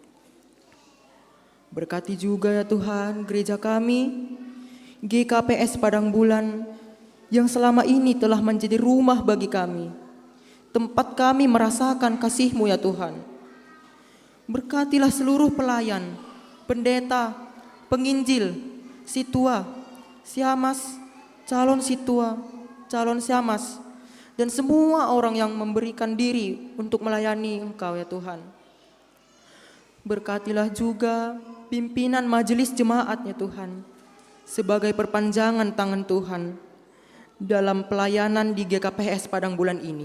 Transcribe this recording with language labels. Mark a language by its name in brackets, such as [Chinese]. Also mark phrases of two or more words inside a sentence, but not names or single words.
[Indonesian] Berkati juga ya Tuhan gereja kami, GKPS Padang Bulan, yang selama ini telah menjadi rumah bagi kami, tempat kami merasakan kasih-Mu ya Tuhan. Berkatilah seluruh pelayan, pendeta, penginjil, situa, siamas, calon situa, calon siamas, dan semua orang yang memberikan diri untuk melayani Engkau ya Tuhan. Berkatilah juga pimpinan majelis jemaat ya Tuhan, sebagai perpanjangan tangan Tuhan dalam pelayanan di GKPS Padang Bulan ini.